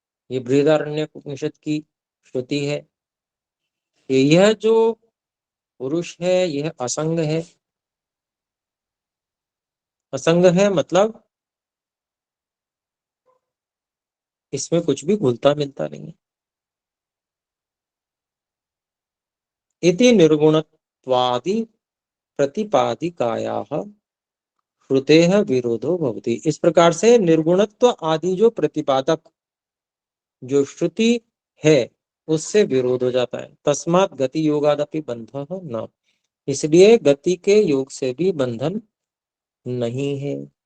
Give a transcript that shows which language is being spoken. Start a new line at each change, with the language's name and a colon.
Hindi: ये बृहदारण्यक उपनिषद की श्रुति है कि यह जो पुरुष है यह असंग है। असंग है मतलब इसमें कुछ भी घुलता मिलता नहीं है।
Sanskrit: इति निर्गुणत्वादि प्रतिपादिकायाः श्रुतेः विरोधो भवति।
Hindi: इस प्रकार से निर्गुणत्व आदि जो प्रतिपादक जो श्रुति है उससे विरोध हो जाता है।
Sanskrit: तस्मात् गति योगादपि बंधः न,
Hindi: इसलिए गति के योग से भी बंधन नहीं है।